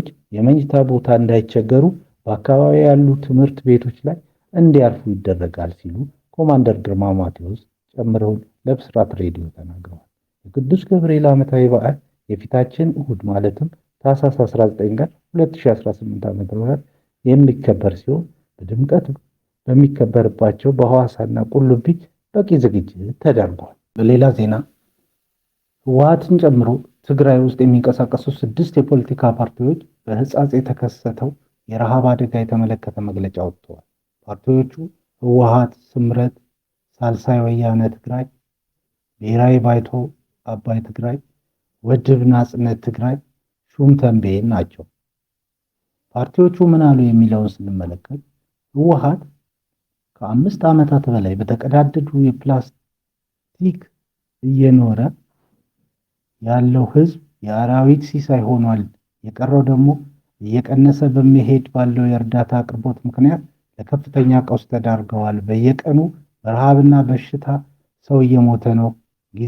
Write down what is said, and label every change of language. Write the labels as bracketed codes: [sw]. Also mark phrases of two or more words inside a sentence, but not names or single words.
[am] የመኝታ ቦታ እንዳይቸገሩ በአካባቢ ያሉ ትምህርት ቤቶች ላይ እንዲያርፉ ይደረጋል ሲሉ ኮማንደር ግርማ ማቴዎስ ጨምረው ለብስራት ሬዲዮ ተናግረዋል። የቅዱስ ገብርኤል ዓመታዊ በዓል የፊታችን እሁድ ማለትም ታኅሳስ 19 ቀን 2018 ዓ.ም የሚከበር ሲሆን በድምቀት በሚከበርባቸው በሐዋሳና ቁልቢ በቂ ዝግጅት ተደርጓል። በሌላ ዜና ህወሓትን ጨምሮ ትግራይ ውስጥ የሚንቀሳቀሱ 6 የፖለቲካ ፓርቲዎች በሕጻጽ የተከሰተው የረሃብ አደጋ የተመለከተ መግለጫ ወጥተዋል። ፓርቲዎቹ ህወሓት፣ ስምረት፣ ሳልሳይ ወያነ ትግራይ፣ ብሔራዊ ባይቶ አባይ ትግራይ፣ ውድብ ናጽነት ትግራይ፣ ሹም ተንቤን ናቸው። ፓርቲዎቹ ምን አሉ የሚለውን ስንመለከት ህወሓት ከ5 ዓመታት በላይ በተቀዳደዱ የፕላስቲክ እየኖረ ያለው ህዝብ የአራዊት ሲሳይ ሆኗል። የቀረው ደግሞ እየቀነሰ በመሄድ ባለው የእርዳታ አቅርቦት ምክንያት ለከፍተኛ ቀውስ ተዳርገዋል። በየቀኑ በረሃብና በሽታ ሰው እየሞተ ነው። ጊዜ